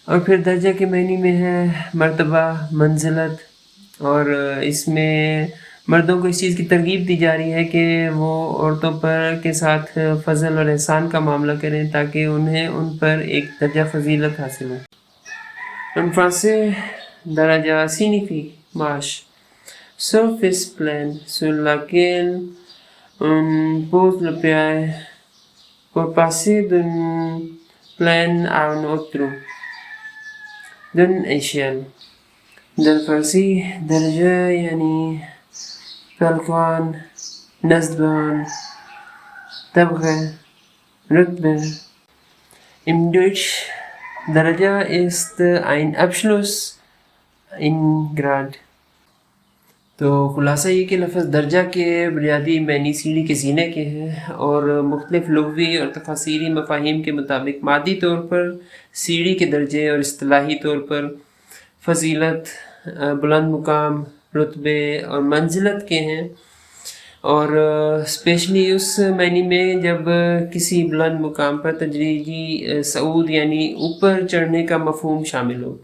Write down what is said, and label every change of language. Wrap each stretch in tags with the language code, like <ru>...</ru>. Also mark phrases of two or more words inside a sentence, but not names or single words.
<ur>اور پھر درجہ کے معنی میں ہے مرتبہ، منزلت، اور اس میں مردوں کو اس چیز کی ترغیب دی جا رہی ہے کہ وہ عورتوں پر کے ساتھ فضل اور احسان کا معاملہ کریں تاکہ انہیں ان پر ایک درجہ فضیلت حاصل ہو۔</ur> <fr>En français, daraja signifie marche, surface plane sur laquelle on pose le pied pour passer d'une plaine à une autre, d'une échelle.</fr> <fa>در فارسی درجه یعنی پلکان، نزدبان، طبقه،</fa> <tr>Rütbe.</tr> <de>Im Deutsch درجہ ist ein Abschluss in Grad.</de> <ur>تو خلاصہ یہ کہ لفظ درجہ کے بنیادی معنی سیڑھی کے زینے کے ہیں، اور مختلف لغوی اور تفاسیری مفاہیم کے مطابق مادی طور پر سیڑھی کے درجے اور اصطلاحی طور پر فضیلت، بلند مقام، رتبے اور منزلت کے ہیں، اور اسپیشلی اس معنی میں جب کسی بلند مقام پر تدریجی صعود یعنی اوپر چڑھنے کا مفہوم شامل ہو۔</ur>